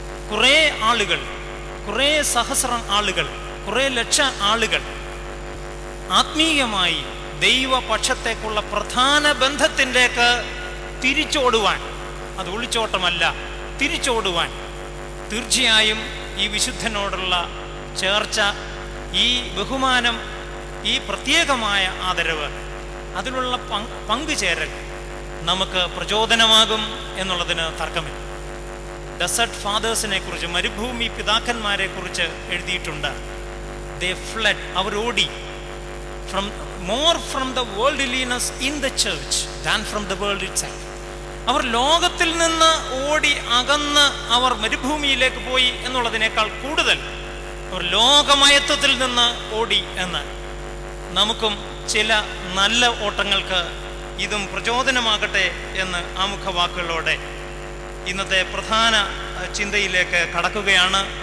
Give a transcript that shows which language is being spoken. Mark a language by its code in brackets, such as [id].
[ml] കുറേ ആളുകൾ, കുറേ സഹസ്രം ആളുകൾ, കുറേ ലക്ഷം ആളുകൾ ആത്മീയമായി ദൈവപക്ഷത്തേക്കുള്ള പ്രധാന ബന്ധത്തിലേക്ക് തിരിച്ചോടുവാൻ, അത് ഒളിച്ചോട്ടമല്ല, തിരിച്ചോടുവാൻ തീർച്ചയായും ഈ വിശുദ്ധനോടുള്ള ചേർച്ച, ഈ ബഹുമാനം, ഈ പ്രത്യേകമായ ആദരവ്, അതിലുള്ള പങ്കുചേരൽ നമുക്ക് പ്രചോദനമാകും എന്നുള്ളതിന് തർക്കമില്ല. ഡെസേർട്ട് ഫാദേഴ്സിനെ കുറിച്ച്, മരുഭൂമി പിതാക്കന്മാരെ കുറിച്ച് എഴുതിയിട്ടുണ്ട്. [en] they fled, [ml] അവരോടി, [en] more from the worldliness in the church than from the world itself. [ml] അവർ ലോകത്തിൽ നിന്ന് ഓടി അകന്ന് അവർ മരുഭൂമിയിലേക്ക് പോയി എന്നുള്ളതിനേക്കാൾ കൂടുതൽ അവർ ലോകമയത്വത്തിൽ നിന്ന് ഓടി എന്ന്. നമുക്കും ചില നല്ല ഓട്ടങ്ങൾക്ക് ഇതും പ്രചോദനമാകട്ടെ എന്ന് ആമുഖവാക്കുകളോടെ ഇന്നത്തെ പ്രധാന ചിന്തയിലേക്ക് കടക്കുകയാണ്.